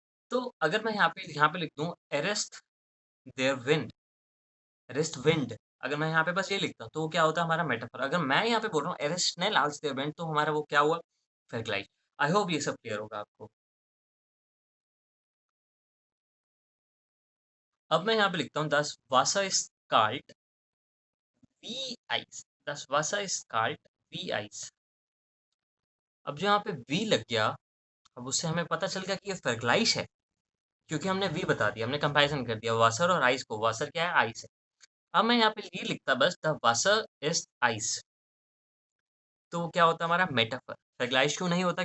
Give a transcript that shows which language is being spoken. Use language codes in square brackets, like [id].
[hi] तो अगर मैं यहाँ पे लिख दूँ arrest there wind, arrest wind, अगर मैं यहाँ पे बस ये लिखता हूँ, तो वो क्या होता है? हमारा मेटाफर। अगर मैं यहाँ पे बोल रहा हूँ एरेस्ट स्नेल आज देयर विंड, तो हमारा वो क्या हुआ? फेर्गलाइज। आई होप ये सब क्लियर होगा आपको। [de] अब मैं यहाँ पे लिखता हूँ das Wasser ist kalt wie Eis। das Wasser ist kalt wie Eis। [hi] अब जो यहाँ पे वी लग गया, अब उससे हमें पता चल गया कि ये फर्गलाइश है, क्योंकि हमने वी बता दिया, हमने कंपैरिजन कर दिया वासर और आइस को। वासर क्या है? आइस है। अब मैं यहाँ पे ये लिखता बस द वासर इज आइस, तो क्या होता है हमारा मेटाफर। फर्गलाइश क्यों नहीं होता?